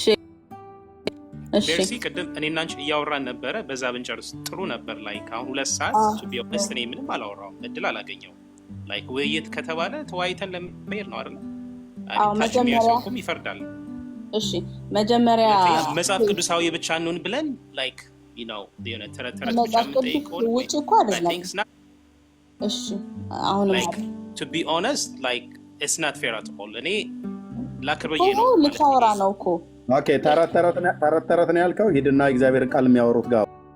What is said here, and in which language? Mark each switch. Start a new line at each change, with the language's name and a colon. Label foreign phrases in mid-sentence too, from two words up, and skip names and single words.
Amharic: ሜርሲ ቅድም እኔና አንቺ እያወራን ነበረ። በዛ ብንጨርስ ጥሩ ነበር። ላይክ አሁን 2 ሰዓት ቢሆንስ እኔ ምንም አላወራሁም፣ እድል አላገኘሁም። ላይክ ውይይት ከተባለ ተወያይተን ለመሄድ ነው አይደል? መጀመሪያ ይፈርዳል። እሺ መጀመሪያ መጽሐፍ ቅዱሳዊ ብቻ እንሁን ብለን ላይክ
English: you know
Amharic: ተረት ብቻ የምንጠይቀው ውጭ እኮ አይደለም። እሺ አሁን
English: to be honest like it's not fair at all።
Amharic: እኔ ላክርበዬ ነው ልታወራ ነው እኮ ኦኬ ተረት ነው ያልከው። ሂድና እግዚአብሔር ቃል የሚያወሩት ጋር